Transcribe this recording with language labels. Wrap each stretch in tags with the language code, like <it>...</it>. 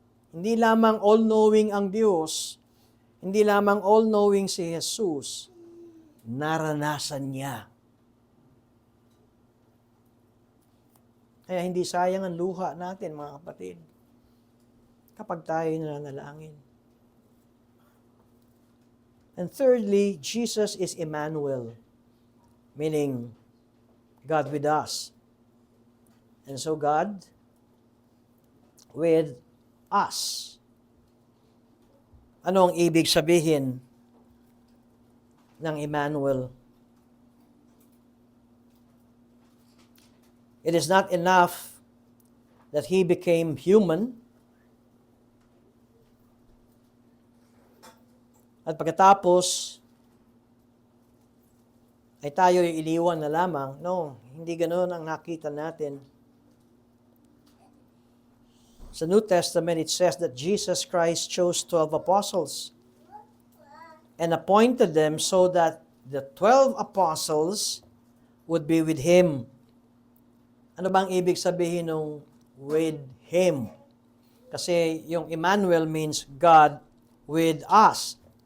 <tl>Hindi lamang all-knowing ang Diyos, hindi lamang all-knowing si Jesus, naranasan niya. Kaya hindi sayang ang luha natin, mga kapatid, kapag tayo nananalangin.</tl> <en>And thirdly, Jesus is Emmanuel, meaning God with us. And so God with us.</en> <tl>Ano ang ibig sabihin ng Emmanuel?</tl> <en>It is not enough that He became human,</en> <tl>at pagkatapos ay tayo iliwan na lamang. No, hindi ganoon ang nakita natin.</tl> <en>Sa New Testament, it says that Jesus Christ chose 12 apostles and appointed them so that the 12 apostles would be with Him.</en> <tl>Ano bang ibig sabihin ng</tl> <en>with Him?</en> <tl>Kasi yung Emmanuel</tl> <en>means God with us.</en>